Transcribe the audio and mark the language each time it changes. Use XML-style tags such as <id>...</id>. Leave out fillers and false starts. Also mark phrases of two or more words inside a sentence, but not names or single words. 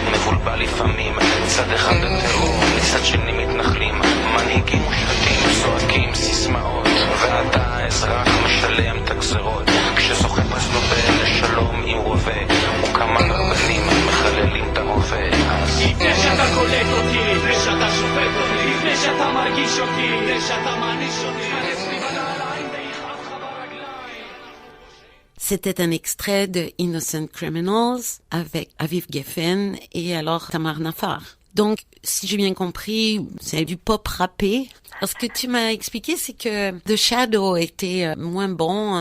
<he>מבולבל לפעמים, צד אחד בטרור, מצד שני מתנחלים, מנהיגים ושלטים, זועקים סיסמאות, ואתה האזרח משלם את הגזרות, כשזוכה פרס נובל לשלום עם רובה, וכמה רבנים מחללים את הרובה. לפני שאתה קולט אותי, לפני שאתה שופט אותי, לפני שאתה מרגיש אותי, לפני שאתה מעניש אותי,</he> <fr>C'était un extrait de Innocent Criminals avec Aviv Geffen et alors Tamar Nafar. Donc, si j'ai bien compris, c'est du pop rappé. Alors, ce que tu m'as expliqué, c'est que The Shadow était moins bon.</fr>